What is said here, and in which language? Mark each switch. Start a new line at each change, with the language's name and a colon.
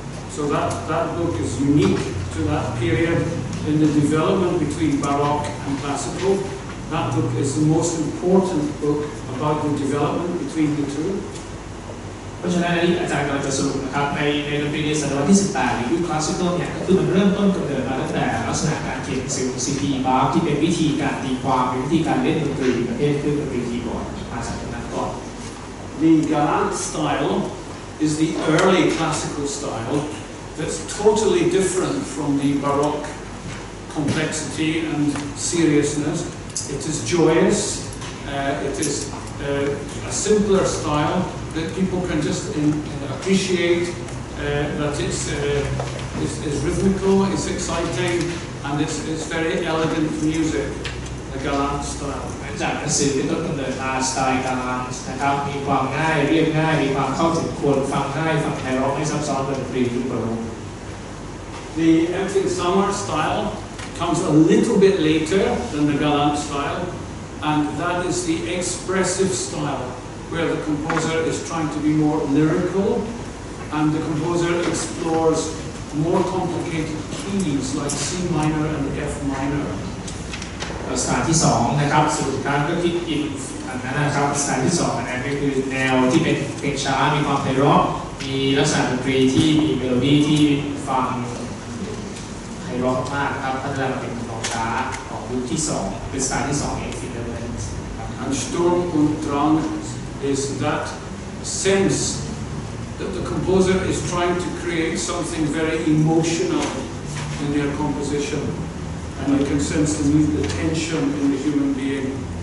English: So that book is unique to that period in the development between Baroque and classical. That book is the most important book about the development between the two.
Thai: เพราะฉะนั้นที่อาจารย์กำลังจะสรุปนะครับในดนตรีในศตวรรษที่18หรือยุคคลาสสิคอลเนี่ยก็คือมันเริ่มต้นกำเนิดมาตั้งแต่ลักษณะการเขียนหนังสือของ C.P. Bach ที่เป็นวิธีการตีความเป็นวิธีการเล่นดนตรีประเภทเครื่องดนตรีคีย์บอร์ดมาจากตรงนั้นก่อน
English: The Galant style is the early classical style that's totally different from the Baroque complexity and seriousness. It is joyous, it is a simpler style that people can just appreciate, that it's rhythmical, it's exciting, and it's very elegant music, the Galant style.
Thai: จากหนังสือเป็นต้นกำเนิดมาสไตล์กาลันนะครับมีความง่ายเรียบง่ายมีความเข้าถึงคนฟังง่ายฟังไพเราะไม่ซับซ้อนดนตรียุคโบราณ
English: The Empfindsamer style comes a little bit later than the Galant style, and that is the expressive style, where the composer is trying to be more lyrical, and the composer explores more complicated keys like C minor and F minor.
Thai: สไตล์ที่2นะครับสรุปการก็คิดอินอันนั้นนะครับสไตล์ที่2อันนั้นก็คือแนวที่เป็นเพลงช้ามีความไพเราะมีลักษณะดนตรีที่มีเมโลดี้ที่ฟังไพเราะมากครับพัฒนามาเป็นเพลงช้าของยุคที่2เป็นสไตล์ที่2เองฟิลเลอร์
English: And Sturm und Drang is that sense that the composer is trying to create something very emotional in their composition, and you can sense the tension in the human being.